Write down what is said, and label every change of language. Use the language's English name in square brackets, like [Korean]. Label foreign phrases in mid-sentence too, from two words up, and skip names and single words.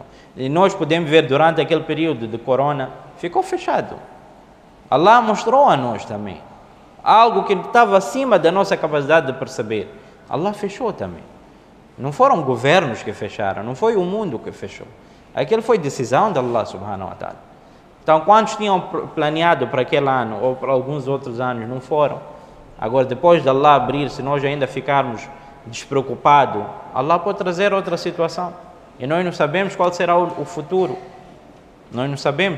[Portuguese] E nós podemos ver durante aquele período de corona, ficou fechado. Allah mostrou a nós também algo que estava acima da nossa capacidade de perceber. Allah fechou também. Não foram governos que fecharam, não foi o mundo que fechou. Aquilo foi decisão de Allah [Arabic] سبحانه وتعالى. [Portuguese] Então, quantos tinham planeado para aquele ano ou para alguns outros anos, não foram. Agora, depois de Allah abrir, se nós ainda ficarmos despreocupados, Allah pode trazer outra situação. E nós não sabemos qual será o futuro. Nós não sabemos.